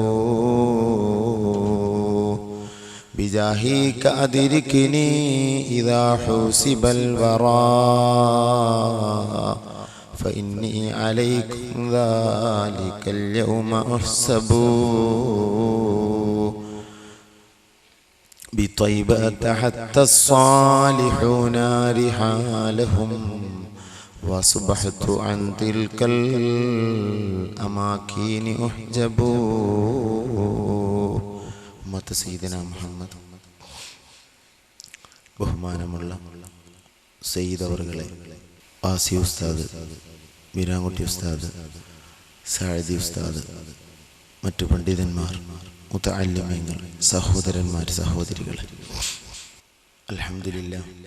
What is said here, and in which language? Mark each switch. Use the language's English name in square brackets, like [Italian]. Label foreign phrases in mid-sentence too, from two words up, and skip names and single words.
[Arabic] بجاهك أدركني إذا حوسب الوراء فإني عليكم ذلك اليوم أحسب. بطيبة حتى الصالحون رحالهم وأصبحت عن تلك الأماكن أحجب. أمة سيدنا محمد. [Malayalam] ബഹുമാനമുള്ള സയ്യിദ് അവറുകളെ, ആസി ഉസ്താദ്, മീരാൻകുട്ടി ഉസ്താദ്, സായിദി ഉസ്താദ്, മറ്റു പണ്ഡിതന്മാർ, മുതഅല്ലിമീങ്ങൾ, സഹോദരന്മാർ, സഹോദരികളെ, അൽഹംദുലില്ലാഹ്,